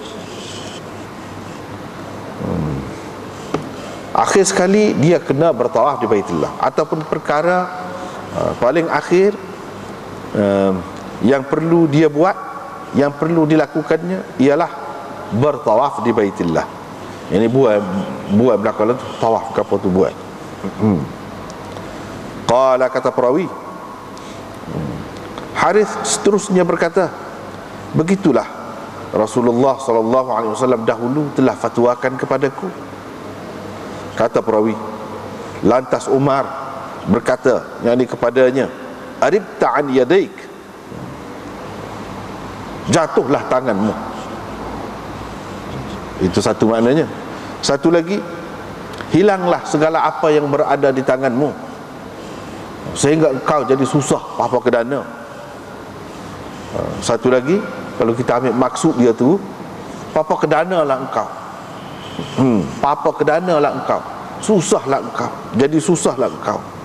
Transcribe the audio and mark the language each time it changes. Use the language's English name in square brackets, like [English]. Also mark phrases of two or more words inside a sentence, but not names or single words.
[Malay] Akhir sekali dia kena bertawaf di Baitillah, ataupun perkara paling akhir yang perlu dia buat, yang perlu dilakukannya ialah bertawaf di Baitillah. Ini buat belakang tu tawaf, apa tu buat. Qala, kata perawi, Harith seterusnya berkata, begitulah Rasulullah [Arabic] صلى الله عليه وسلم [Malay] dahulu telah fatwakan kepadaku. Kata perawi, lantas Umar berkata, yakni kepadanya, [Arabic] أربت عن يديك, [Malay] jatuhlah tanganmu. Itu satu maknanya. Satu lagi, hilanglah segala apa yang berada di tanganmu, sehingga engkau jadi susah apa kedana. Satu lagi, kalau kita ambil maksud dia tu, papa kedana lah engkau, papa kedana lah engkau, susah lah engkau, jadi susah lah engkau.